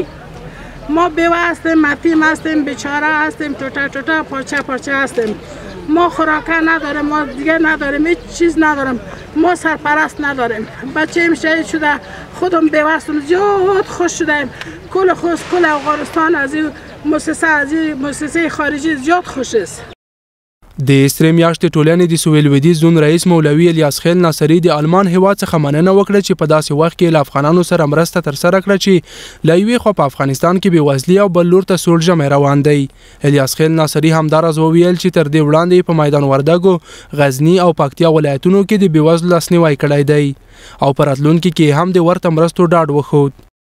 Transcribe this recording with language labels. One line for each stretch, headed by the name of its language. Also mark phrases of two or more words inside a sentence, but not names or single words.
Persian: ما بیوه هستیم، متیم هستیم، بیچاره هستیم، ټوټه پارچه هستیم. ما خوراکه نداریم، ما دیگه نداریم، هیچ چیز نداریم، ما سرپرست نداریم. بچه ایم شهید شده، خودم بیوه هستم، زیاد خوش شدیم. کل خوست، کل افغانستان از این مؤسسه خارجی زیاد خوش است.
Pashto: د سرې میاشتې ټولنې د سویل لویدیځ زون رئیس مولوي الیاس خیل ناصري د آلمان هیواد څخه مننه وکړه چې په داسې وخت کې له افغانانو سره مرسته ترسره کړه چې له یوې خوا په افغانستان کې بېوزلي او بل لور ته سوړ ژمی روان دی. الیاس خیل ناصري همداراز وویل چې تر دې وړاندې په میدان وردګو، غزني او پکتیا ولایتونو کې د بېوزلو لاسنیوی کړی دی او په راتلونکي کې هم د ورته مرستو ډاډ وښود.